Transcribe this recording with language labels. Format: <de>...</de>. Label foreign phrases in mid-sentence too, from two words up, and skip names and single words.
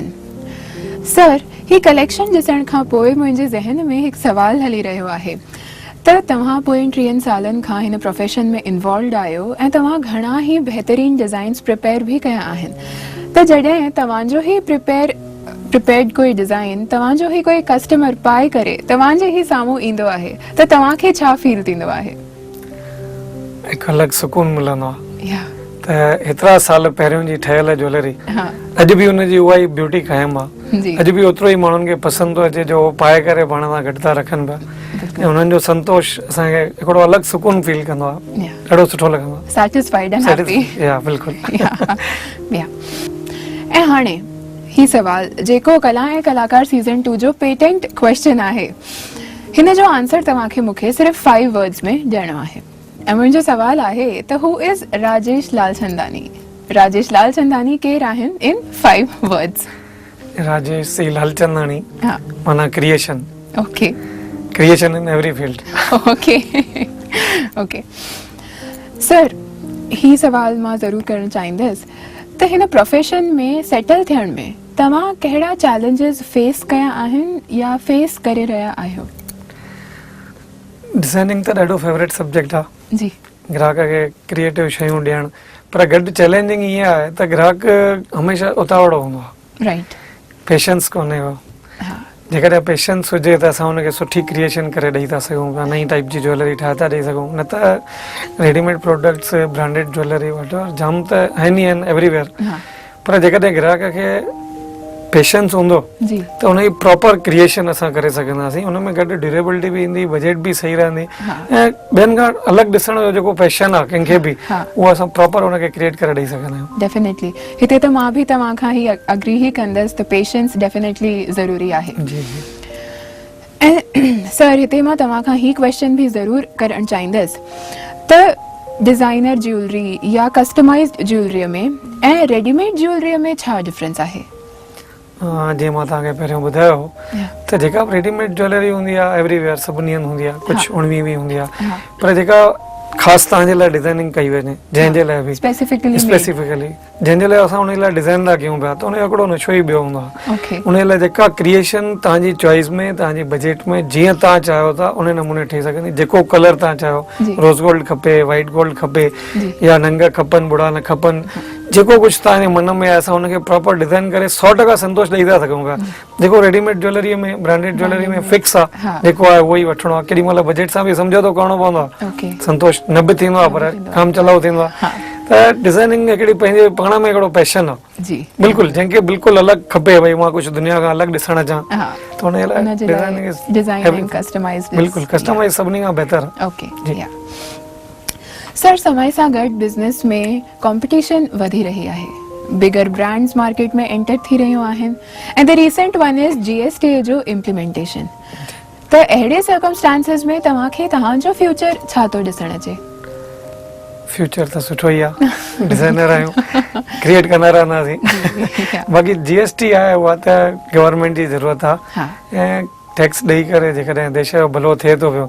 <sd>सर ही कलेक्शन ॾिसण खां पोइ मुंहिंजे ज़हन में हिकु सवाल हली रहियो आहे त तव्हां पोयनि 30 सालनि खां हिन प्रोफेशन में इन्वॉल्व आहियो ऐं तव्हां घणा ई बहितरीन</sd> <en>designs prepare</en> <sd>भी कया आहिनि, त जॾहिं तव्हांजो ही प्रिपेयर्ड कोई डिज़ाइन तव्हांजो ही कोई कस्टमर पाए करे तव्हांजे ही साम्हूं ईंदो आहे त तव्हांखे छा फील थींदो आहे? हिकु अलॻि सुकून मिलंदो आहे या त हेतिरा साल पहिरियों जी ठहियल ज्वेलरी हा अॼु बि हुनजी उहा ई ब्यूटी क़ाइमु आहे, जी अॼु बि ओतिरो ई माण्हुनि खे पसंदि थो अचे जो पाए करे पाण सां गॾु था रखनि पिया। ऐं उन्हनि जो संतोष असांखे हिकिड़ो अलॻि सुकून फील कंदो आहे, Yeah. ॾाढो सुठो लॻंदो आहे।</sd> <en>Satisfied and happy.</en> <sd>या बिल्कुलु। ऐं हाणे ही सवाल जेको कला ऐं कलाकार सीज़न 2 जो</sd> <en>patent question</en> <sd>आहे, हिन जो आंसर तव्हांखे मूंखे सिर्फ़ 5 वर्ड्स में ॾियणो आहे। ऐं मुंहिंजो सवाल आहे त</sd> <en>who is</en> <sd>राजेश लालचंदानी। राजेश लालचंदानी केरु आहिनि इन 5 वर्ड्स? राजेश सी लालचंदानी हा, माना क्रिएशन, ओके</sd> <en>creation in every field.</en> <sd>ओके ओके सर, ही सवाल मां ज़रूर करणु चाहींदसि त हिन प्रोफेशन में सेटल थियण में तव्हां कहिड़ा</sd> <en>challenges face</en> <sd>कया आहिनि या फेस करे रहिया आहियो? डिज़ाइनिंग त ॾाढो</sd> <en>favourite subject</en> <sd>आहे, जी ग्राहक खे क्रिएटिव शयूं ॾियणु, पर गॾु चैलेंजिंग ईअं आहे त ग्राहक हमेशह उतावड़ो हूंदो आहे, राइट। पेशेंस कोन्हे को। हा, जेकॾहिं पेशेंस हुजे त असां हुनखे सुठी क्रिएशन करे ॾेई था सघूं पिया, नई टाइप जी ज्वेलरी ठाहे था ॾेई सघूं। न त</sd> <en>readymade products branded jewellery</en> <sd>वठो जाम त आहिनि ई आहिनि एवरीवेयर, हा, पर जेकॾहिं ग्राहक खे पेशेंस हूंदो जी त उनजी</sd> <en>proper creation</en> <sd>असां करे सघंदासीं, उनमें गॾु ड्यूरेबिलिटी बि ईंदी, बजट बि सही रहंदी, हा। ऐं ॿियनि खां अलॻि ॾिसण जो जेको पैशन आहे कंहिंखे बि, हा। उहो असां प्रॉपर उनखे क्रिएट करे ॾेई सघंदा आहियूं। डेफिनेटली हिते त मां बि तव्हां खां ही अग्री ही कंदसि त पेशेंस डेफिनेटली ज़रूरी आहे। जी जी। ऐं सर, हिते मां तव्हां खां ही क्वेश्चन भी ज़रूर करणु चाहींदसि त</sd> <en>designer jewellery</en> <sd>या</sd> <en>customized jewellery</en> <sd>में ऐं</sd> <en>readymade jewellery</en> <sd>में छा डिफरेंस आहे? जीअं मां तव्हांखे पहिरियों ॿुधायो त जेका बि</sd> <en>readymade jewellery</en> <sd>हूंदी आहे एवरीवेयर सभिनी हंधि हूंदी आहे, कुझु 19वीं हूंदी आहे, हा, पर जेका ख़ासि तव्हांजे लाइ डिज़ाइनिंग कई वञे, जंहिंजे लाइ बि स्पेसिफिकली जंहिंजे लाइ असां उन लाइ डिज़ाइन था कयूं पिया, त उनजो हिकिड़ो नशो ई ॿियो हूंदो आहे। ओके उन लाइ जेका क्रिएशन तव्हांजी चॉइस में, तव्हांजी बजट में जीअं तव्हां चाहियो था उन नमूने ठही सघंदी। जेको कलर तव्हां चाहियो, जी।</sd> <en>rose gold</en> <sd>खपे,</sd> <en>white gold</en> <sd>खपे, जी। या नंग खपनि, बुढ़ा न खपनि, जेको कुझु तव्हांजे मन में आहे असां उनखे</sd> <en>proper design</en> <sd>करे 100% संतोष ॾेई था सघूं पिया। जेको</sd> <en>readymade jewellery</en> <sd>में,</sd> <en>branded jewellery</en> <sd>में फिक्स हा। आहे, जेको आहे उहो ई वठिणो आहे, केॾी महिल बजट सां बि समझौतो करिणो पवंदो आहे, ओके संतोष न बि थींदो आहे, पर काम चलाऊ थींदो आहे। हा, त डिज़ाइनिंग हिकिड़ी पंहिंजे पाण में हिकिड़ो पैशन आहे, जी बिल्कुलु, जंहिंखे बिल्कुलु अलॻि खपे, भई मां कुझु दुनिया खां अलॻि ॾिसणु अचां, हा, त उन लाइ उनजे लाइ</sd> <en>designing customized</en> <sd>बिल्कुलु कस्टमाइज सभिनी खां बहितर आहे। ओके। या सर, समय सां गॾु बिज़नेस में कॉम्पिटिशन वधी रही आहे,</sd> <en>bigger brands market</en> <sd>में एंटर थी रहियूं आहिनि, ऐं</sd> <en>the recent one is GST</en> <sd>जो इम्प्लीमेंटेशन। त अहिड़े सर्कमस्टांसिस में तव्हांखे तव्हांजो फ्यूचर छा थो ॾिसणु अचे? फ्यूचर त सुठो ई आहे, डिज़ाइनर आहियूं, क्रिएट कंदा रहंदासीं। बाक़ी GST आहे उहा त गवर्नमेंट जी ज़रूरत आहे, हा, ऐं टैक्स ॾेई करे जेकॾहिं देश जो भलो थिए थो पियो</sd>